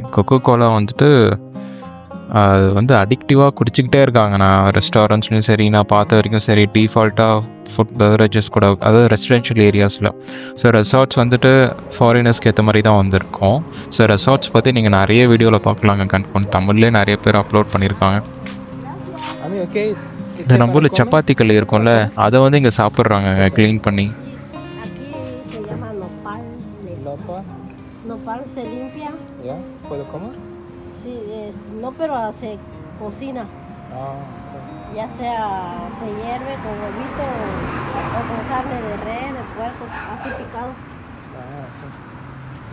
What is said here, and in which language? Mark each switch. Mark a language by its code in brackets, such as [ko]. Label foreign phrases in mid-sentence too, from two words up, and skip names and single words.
[ta] கொக்கோ கோலா வந்துட்டு அது வந்து அடிக்டிவாக குடிச்சிக்கிட்டே இருக்காங்க. நான் ரெஸ்டாரண்ட்ஸ்லையும் சரி, நான் பார்த்த வரைக்கும் சரி, டிஃபால்ட்டாக [en] food beverages [ta] கூட, அதாவது ரெசிடென்ஷியல் ஏரியாஸில். ஸோ ரெசார்ட்ஸ் வந்துட்டு ஃபாரினர்ஸ்க்கு ஏற்ற மாதிரி தான் வந்திருக்கோம். ஸோ ரெசார்ட்ஸ் பற்றி நீங்கள் நிறைய வீடியோவில் பார்க்கலாங்க. கன்ஃபார்ம் தமிழ்லேயே நிறைய பேர் அப்லோட் பண்ணியிருக்காங்க. [es] Amigo, ¿qué es? [ta] இந்த நம்ம ஊரில் சப்பாத்தி கல் இருக்கும்ல, அதை வந்து இங்கே சாப்பிட்றாங்க க்ளீன் பண்ணி. [es] Aquí se llama nopal. ¿Lopa? Nopal se limpia. ¿Ya? ¿Puedo comer? Sí, no, pero se cocina. Ah, ok. Ya sea se hierve con huevito o con carne de res, de puerco, así picado.